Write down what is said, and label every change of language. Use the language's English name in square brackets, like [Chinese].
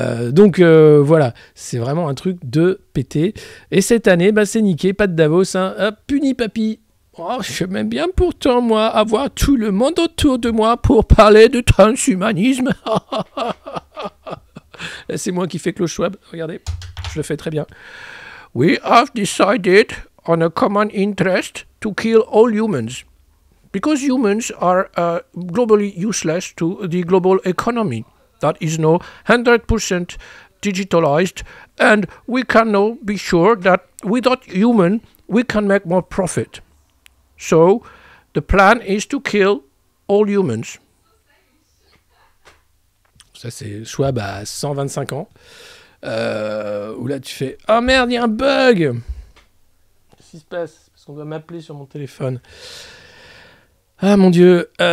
[French] Donc voilà, c'est vraiment un truc de péter. Et cette année, c'est niqué, pas de Davos, hein. Hop, puni papy. Oh, j'aime bien pourtant, moi, avoir tout le monde autour de moi pour parler de transhumanisme. C'est moi qui fais Klaus Schwab, regardez, je le fais très bien. [English] We have decided on a common interest to kill all humans because humans are globally useless to the global economy that is now 100% digitalized, and we can now be sure that without human we can make more profit. So the plan is to kill all humans. [French] Ça c'est Schwab à 125 ans. Où là tu fais « Oh merde, il y a un bug !» Qu'est-ce qui se passe? Parce qu'on doit m'appeler sur mon téléphone. Ah mon Dieu.